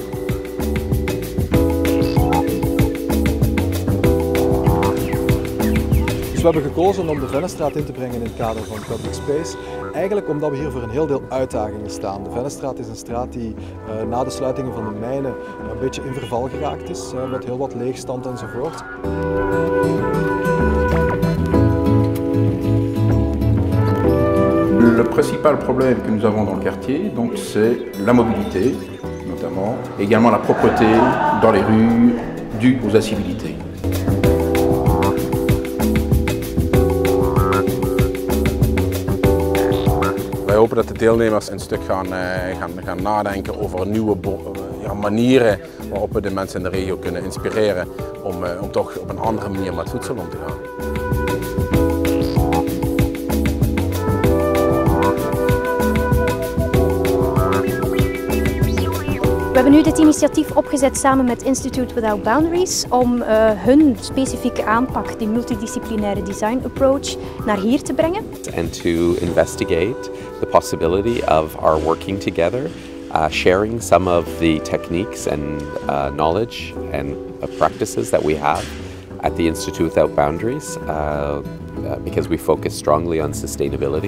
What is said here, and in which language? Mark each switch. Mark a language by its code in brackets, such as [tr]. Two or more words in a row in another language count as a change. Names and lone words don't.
[nl] Dus we hebben gekozen om de Vennestraat in te brengen in het kader van Public Space. Eigenlijk omdat we hier voor een heel deel uitdagingen staan. De Vennestraat is een straat die na de sluitingen van de mijnen een beetje in verval geraakt is, met heel wat leegstand enzovoort. [fr] Le principal problème que nous avons dans le quartier, c'est la mobilité, notamment, et également la propreté dans les rues, due aux incivilités. [nl] Wij hopen dat de deelnemers een stuk gaan nadenken over nieuwe manieren waarop we de mensen in de regio kunnen inspireren om toch op een andere manier met voedsel om te gaan. We hebben nu dit initiatief opgezet samen met Institute Without Boundaries om hun specifieke aanpak, die multidisciplinaire [en] design approach, [nl] naar hier te brengen. [en] And to investigate the possibility of our working together, sharing some of the techniques and knowledge and practices that we have at the Institute Without Boundaries. Because we focus strongly on sustainability.